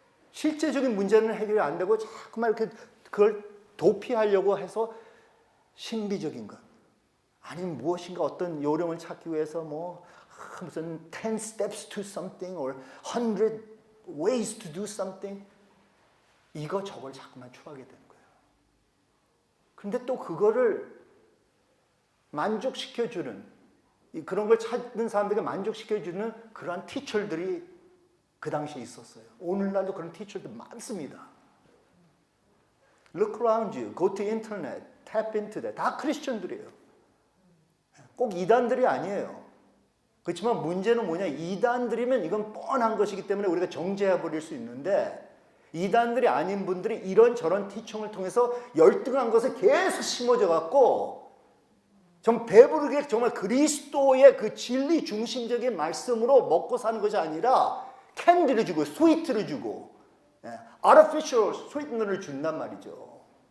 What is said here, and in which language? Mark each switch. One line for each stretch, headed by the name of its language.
Korean: 실제적인 문제는 해결이 안 되고 자꾸만 이렇게 그걸 도피하려고 해서 신비적인 것, 아니면 무엇인가 어떤 요령을 찾기 위해서 뭐 무슨
English: 10 steps to something or 100 ways to do something,
Korean: 이거 저걸 자꾸만 추구하게 되는 거예요. 근데 또 그거를 만족시켜주는, 그런 걸 찾는 사람들에게 만족시켜주는 그러한 티처들이 그 당시에 있었어요. 오늘날도 그런 티처들 많습니다.
English: Look around you, go to internet, tap into that.
Korean: 다 크리스천들이에요. 꼭 이단들이 아니에요. 그렇지만 문제는 뭐냐, 이단들이면 이건 뻔한 것이기 때문에 우리가 정죄해버릴 수 있는데, 이단들이 아닌 분들이 이런저런 티칭을 통해서 열등한 것을 계속 심어져 갖고 좀 배부르게 정말 그리스도의 그 진리 중심적인 말씀으로 먹고 사는 것이 아니라 캔디를 주고 스위트를 주고
English: artificial sweetener
Korean: 를 준단 말이죠.